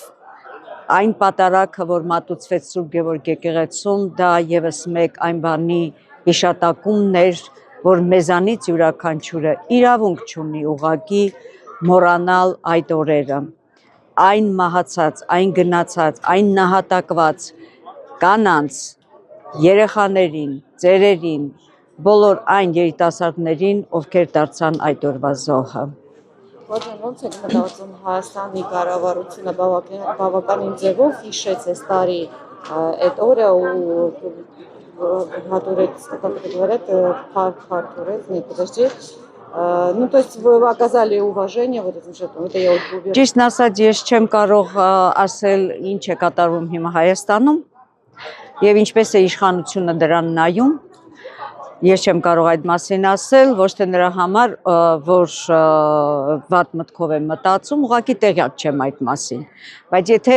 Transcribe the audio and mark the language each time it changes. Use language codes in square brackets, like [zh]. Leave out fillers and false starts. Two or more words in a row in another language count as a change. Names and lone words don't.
[hy] այն պատարագը, որ մատուցվեց Սուրբ Գևորգ եկեղեցում, դա եւս մեկ այն բանի հիշատակումն էր, որ մեզանից յուրաքանչյուրը իրավունք չունի ուղղակի մոռանալ այդ օրերը։ Այն մահացած, այն գնացած, այն նահատակված կանանց, երեխաներին, ծերերին, բոլոր այն երիտասարդներին, ովքեր դարձան այդ օրվա զոհը։ Ոնց եք մտածում Հայաստանի կառավարությունը բավականին ձևով հիշեց այս տարի այդ օրը ու հատորեց, [ru] как это говорят, փառթուրեց, не, подожди. Ну, то есть оказали уважение вот этим жертвам. Это я уверена. [hy] Ճիշտն ասած, ես չեմ կարող ասել ինչ է կատարվում հիմա Հայաստանում եւ ինչպես է իշխանությունը դրան նայում։ Ես չեմ կարող այդ մասին ասել, ոչ թե նրա համար, որ վատ մտքով եմ մտածում, ուղղակի տեղյակ չեմ այդ մասին։ Բայց եթե